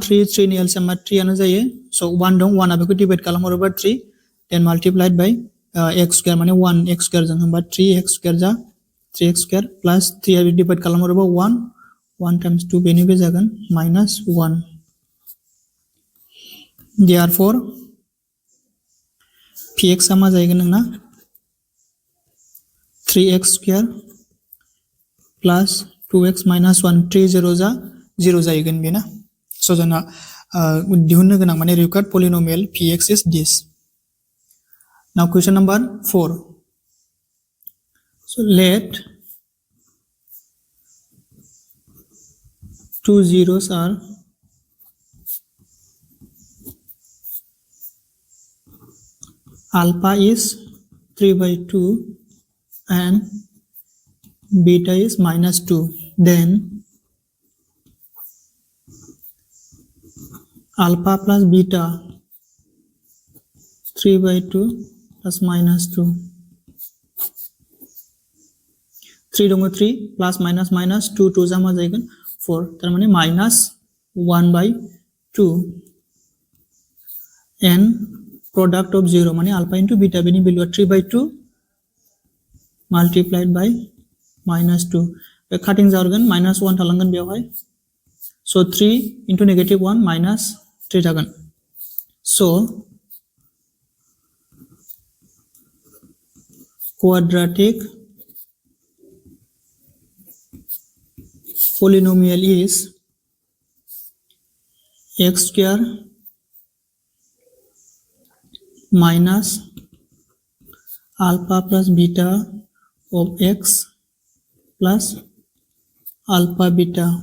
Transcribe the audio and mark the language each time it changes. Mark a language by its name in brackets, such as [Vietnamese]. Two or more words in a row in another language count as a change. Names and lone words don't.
[Bodo] 3 3 नि एलसीएम 3 आनो जायो सो 1 दं 1 आ बेखौ डिवाइड खालामहरोबा 3 देन [English] multiplied by x square [Bodo] माने 1 x स्क्वायर जों होमबा 3x स्क्वायर जा [English] 3x square plus 3 [Bodo] आ डिवाइड खालामहरोबा 1 1 times 2 बेनि बे जागोन minus 1 therefore px आ मा जाहैगोन नोंना [English] 3x square plus 2x minus 1 [Bodo] 3 0 जा 0 जाहैगोन बेना स' जोंना दिहुननो गोनां माने [English] required polynomial px is this. Now question number 4. So let two zeros are alpha is 3/2 and beta is -2. Then alpha plus beta 3/2 plus -2. [Bodo] 3 दङ [English] 3 plus minus 2 [Bodo] 2 जा मा जाहैगोन 4 तारमाने [English] -1/2 and product of 0 [Bodo] माने [English] alpha into beta [Bodo] बेनि भेलुआ [English] 3/2 multiplied by -2 [Bodo] बे काटिं जागोन -1 थालांगोन बेवहाय [English] so 3 into -1 -3 [Bodo] थागोन so [English] quadratic polynomial is x square minus alpha plus beta of x plus alpha beta.